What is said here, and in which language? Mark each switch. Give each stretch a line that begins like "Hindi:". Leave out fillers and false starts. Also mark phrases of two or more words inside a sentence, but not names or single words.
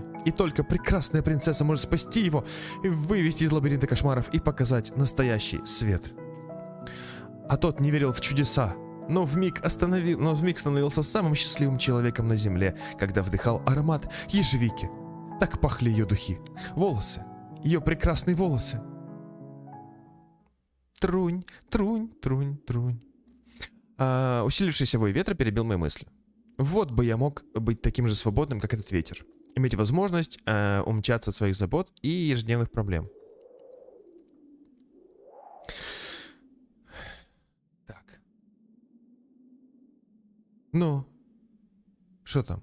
Russian: И только прекрасная принцесса может спасти его, вывести из лабиринта кошмаров и показать настоящий свет. А тот не верил в чудеса, но вмиг становился самым счастливым человеком на земле, когда вдыхал аромат ежевики. Так пахли ее духи. Волосы. Ее прекрасные волосы. Трунь, трунь, трунь, трунь. Усилившийся вой ветра перебил мои мысли. Вот бы я мог быть таким же свободным, как этот ветер. Иметь возможность умчаться от своих забот и ежедневных проблем. Так. Ну. Что там?